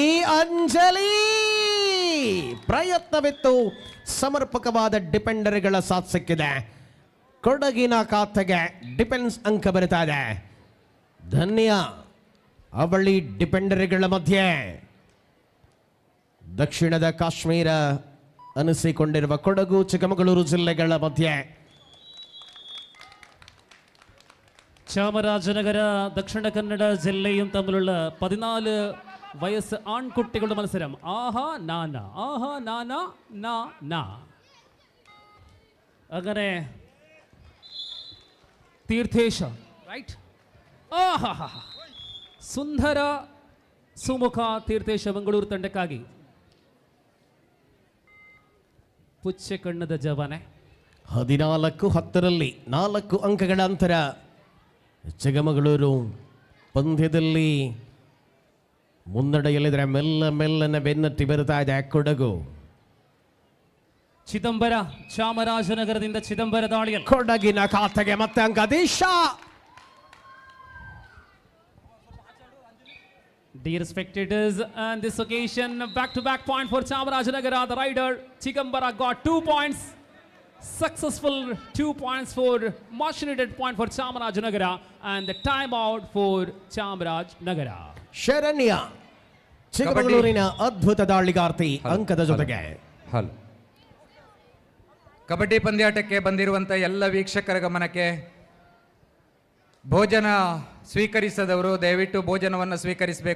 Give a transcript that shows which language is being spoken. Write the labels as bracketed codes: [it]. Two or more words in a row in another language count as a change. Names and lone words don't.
[kn] ಅಂಜಲಿ ಪ್ರಯತ್ನವಿತ್ತು, ಸಮರ್ಪಕವಾದ ಡಿಪೆಂಡರ್ಗಳ ಸಾಥ್ ಸಿಕ್ಕಿದೆ. ಕೊಡಗಿನ ಖಾತೆಗೆ ಡಿಫೆನ್ಸ್ ಅಂಕ ಬರುತ್ತಾ ಇದೆ. ಧನ್ಯ ಅವಳಿ ಡಿಫೆಂಡರ್ಗಳ ಮಧ್ಯೆ ದಕ್ಷಿಣದ ಕಾಶ್ಮೀರ ಅನಿಸಿಕೊಂಡಿರುವ ಕೊಡಗು ಚಿಕ್ಕಮಗಳೂರು ಜಿಲ್ಲೆಗಳ ಮಧ್ಯೆ [ml] ചാമരാജനഗര ദക്ഷിണ കന്നഡ ജില്ലയും തമ്മിലുള്ള 14 വയസ്സ് ആൺകുട്ടികളുടെ മത്സരം. ആഹാ നാന ആഹാ നാന നാ നാ. അങ്ങനെ തീർത്ഥേശ റൈറ്റ്. [kn] ಆಹಾ ಸುಂದರ ಸುಮುಖ ತೀರ್ಥೇಶ ಬೆಂಗಳೂರು ತಂಡಕ್ಕಾಗಿ ಪುಚ್ಚೆ ಕಣ್ಣದ ಜವಾನೆ. 14-10 4 ಅಂಕಗಳ ಅಂತರ. ಚಿಕ್ಕಮಗಳೂರು ಪಂದ್ಯದಲ್ಲಿ ಮುನ್ನಡೆಯಲ್ಲಿದ್ರೆ ಮೆಲ್ಲನೆ ಬೆನ್ನಟ್ಟಿ ಬರುತ್ತಾ ಇದೆ ಕೊಡಗು. ಚಿದಂಬರ ಚಾಮರಾಜನಗರದಿಂದ ಚಿದಂಬರ ದಾಳಿಯಲ್ಲಿ ಕೊಡಗಿನ ಖಾತೆಗೆ ಮತ್ತೆ ಅಂಕ. ದೇಶ [en] Dear spectators, on this occasion, back-to-back point for Chamarajanagar. The rider Chikambara got 2 points. Successful 2 points for much needed point for Chamarajanagar, and the timeout for Chamarajanagar. [kn] ಶರಣ್ಯ ಚಿಕ್ಕಮಗಳೂರಿನ ಅದ್ಭುತ ದಾಳಿಗಾರ್ತಿ ಅಂಕದ ಜೊತೆಗೆ. ಹಲೋ, ಕಬಡ್ಡಿ ಪಂದ್ಯಾಟಕ್ಕೆ ಬಂದಿರುವಂಥ ಎಲ್ಲ ವೀಕ್ಷಕರ ಗಮನಕ್ಕೆ, ಭೋಜನ ಸ್ವೀಕರಿಸದವರು ದಯವಿಟ್ಟು ಭೋಜನವನ್ನು ಸ್ವೀಕರಿಸಬೇಕು.